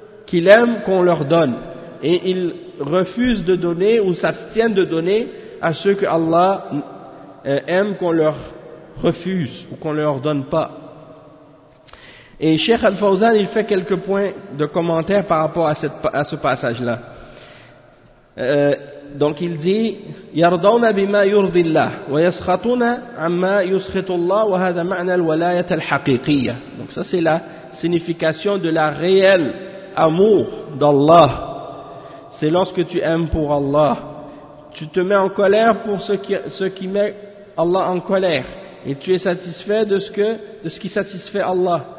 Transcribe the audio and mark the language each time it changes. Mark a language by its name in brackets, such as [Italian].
[French] qu'il aime qu'on leur donne. Et ils refusent de donner ou s'abstiennent de donner à ceux que Allah aime qu'on leur refuse ou qu'on ne leur donne pas. Et Cheikh Al-Fawzan, il fait quelques points de commentaires par rapport à ce passage-là. Donc il dit [Arabic] يرضون بما يرضي الله ويسخطون عما يسخط الله وهذا معنى الولاية الحقيقية. [French] Donc ça c'est la signification de la réelle amour d'Allah. C'est lorsque tu aimes pour Allah, tu te mets en colère pour ce qui met Allah en colère, et tu es satisfait de ce qui satisfait Allah.